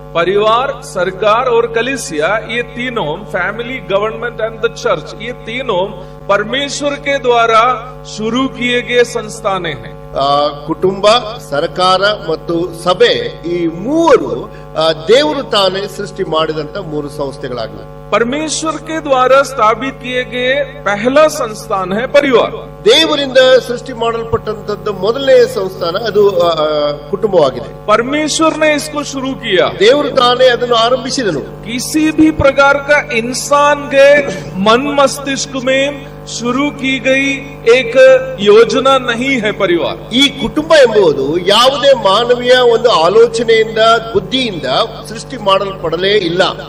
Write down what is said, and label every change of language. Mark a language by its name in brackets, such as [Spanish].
[Hindi] परिवार, सरकार और कलीसिया, ये तीनों, [English] family, government and the church, [Hindi] ये तीनों परमेश्वर के द्वारा शुरू किए गए संस्थाने हैं. [Kannada] ಕುಟುಂಬ, ಸರ್ಕಾರ ಮತ್ತು ಸಭೆ, ಈ ಮೂವರು ದೇವರು ತಾನೇ ಸೃಷ್ಟಿ ಮಾಡಿದಂತ 3 ಸಂಸ್ಥೆಗಳಾಗಿವೆ. [Hindi] परमेश्वर के द्वारा स्थापित किए गए पहला संस्थान है परिवार. [Kannada] ದೇವರಿಂದ ಸೃಷ್ಟಿ ಮಾಡಲ್ಪಟ್ಟಂತದ್ದು ಮೊದಲನೇ ಸಂಸ್ಥಾನ ಅದು ಕುಟುಂಬವಾಗಿದೆ. [Hindi] परमेश्वर ने इसको शुरू किया, [Kannada] ದೇವರು ತಾನೇ ಅದನ್ನು ಆರಂಭಿಸಿದನು. [Hindi] किसी भी प्रकार का इंसान के मन मस्तिष्क में शुरू की गई एक योजना नहीं है परिवार. [Kannada] ಈ ಕುಟುಂಬ ಎಂಬುದು ಯಾವುದೇ ಮಾನವೀಯ ಒಂದು ಆಲೋಚನೆಯಿಂದ, ಬುದ್ಧಿಯಿಂದ ಸೃಷ್ಟಿ ಮಾಡಲ್ಪಡಲೇ ಇಲ್ಲ.